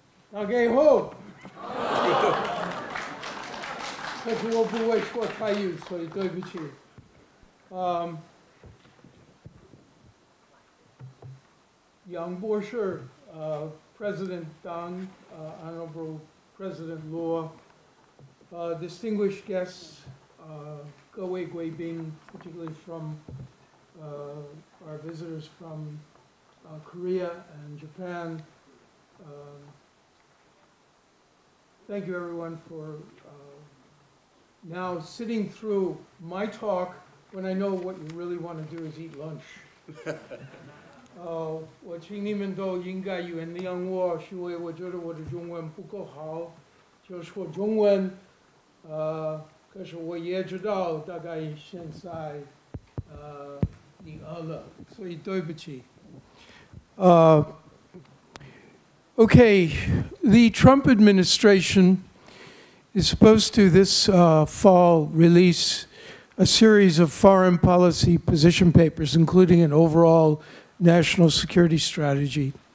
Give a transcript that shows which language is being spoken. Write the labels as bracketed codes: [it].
[zh] 大家好。可是我不会说台语，所以对不起。 [en] 杨博士, President Deng, Honorable President Luo, distinguished guests, [zh] 各位贵宾, [en] particularly from our visitors from Korea and Japan, thank you everyone for now sitting through my talk when I know what you really want to do is eat lunch. [zh] 我请你们都应该原谅我，是因为我觉得我的中文不够好，就说中文。可是我也知道大概现在你饿了，所以对不起。 [en] Okay, the Trump administration is supposed to this fall release a series of foreign policy position papers, including an overall national security strategy.